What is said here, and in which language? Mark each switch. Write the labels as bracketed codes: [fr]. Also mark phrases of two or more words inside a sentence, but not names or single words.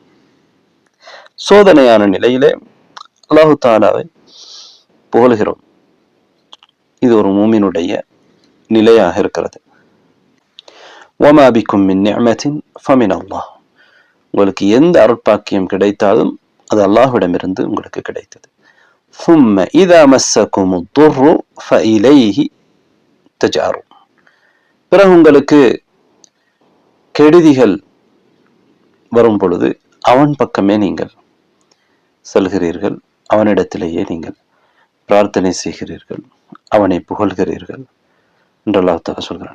[ta] சோதனையான நிலையிலே அல்லாஹு தாலாவை புகழ்கிறோம். இது ஒரு மூமினுடைய நிலையாக இருக்கிறது. [ar] وما بكم من نعمة فمن الله, [ta] உங்களுக்கு எந்த அருட்பாக்கியம் கிடைத்தாலும் அது அல்லாஹ்விடமிருந்து உங்களுக்கு கிடைத்தது. [ar] ثم إذا مسكم الضر فإليه تجأرون, [ta] பிறகு உங்களுக்கு கெடுதிகள் வரும் பொழுது அவன் பக்கமே நீங்கள் செல்கிறீர்கள், அவனிடத்திலேயே நீங்கள் பிரார்த்தனை செய்கிறீர்கள், அவனை புகழ்கிறீர்கள் என்று அல்லாஹ் தஆலா சொல்கிறான்.